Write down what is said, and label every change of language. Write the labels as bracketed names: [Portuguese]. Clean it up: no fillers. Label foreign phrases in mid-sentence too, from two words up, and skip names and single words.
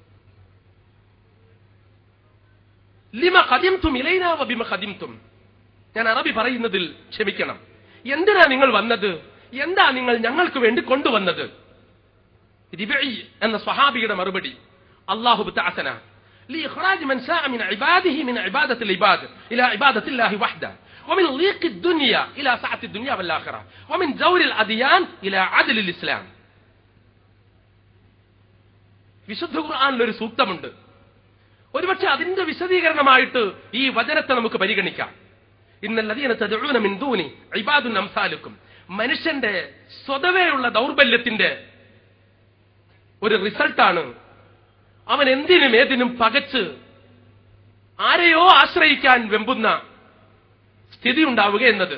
[Arabic] لم قدمتم إلينا وبما قدمتم. [Malayalam] ഞാൻ അറബി പറയുന്നതിൽ ക്ഷമിക്കണം. എന്തിനാ നിങ്ങൾ വന്നത്? എന്താ നിങ്ങൾ ഞങ്ങൾക്ക് വേണ്ടി കൊണ്ടുവന്നത്? റിബഈ എന്ന സ്വഹാബിയുടെ മറുപടി, [Arabic] الله ابتعثنا لإخراج من شاء من عباده من عبادة العباد إلى عبادة الله وحده ومن ضيق الدنيا إلى سعة الدنيا والآخرة ومن جور الأديان إلى عدل الإسلام. [Malayalam] വിശുദ്ധ ഖുർആനിൽ ഒരു സൂക്തമുണ്ട്. ഒരുപക്ഷെ അതിന്റെ വിശദീകരണമായിട്ട് ഈ വചനത്തെ നമുക്ക് പരിഗണിക്കാം. [Arabic] إن الذين تدعون من دون عباد أمثالكم. [Malayalam] മനുഷ്യന്റെ സ്വതവേയുള്ള ദൗർബല്യത്തിന്റെ ഒരു റിസൾട്ടാണ് അവൻ എന്തിനും ഏതിനും പകച്ച് ആരെയോ ആശ്രയിക്കാൻ വെമ്പുന്ന സ്ഥിതി ഉണ്ടാവുക എന്നത്.